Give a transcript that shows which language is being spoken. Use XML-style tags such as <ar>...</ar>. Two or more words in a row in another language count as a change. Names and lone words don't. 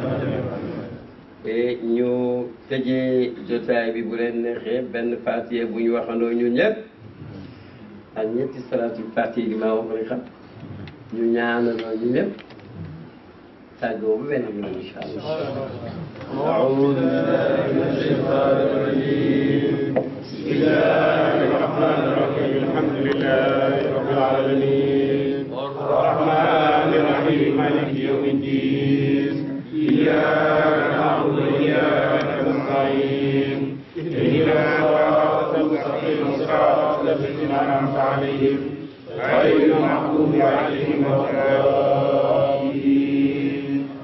<wo>te ñu tëjee jotaay bi bu leen neexee benn fatiha bu ñu waxandoo ñun ñëpp ak ñetti salaatul fatiha yi maa wax lañ xam ñu ñaanaloo ñu ñëpp tàggoo bu benn bi</wo> <ar>إن شاء الله أعوذ بالله من الشيطان الرجيم بسم الله الرحمن الرحيم الحمد لله رب العالمين الرحمن الرحيم مالك يوم الدين إياك نعبد وإياك نستعين اهدنا الصراط المستقيم صراط الذين أنعمت عليهم غير المغضوب عليهم ولا الضالين</ar>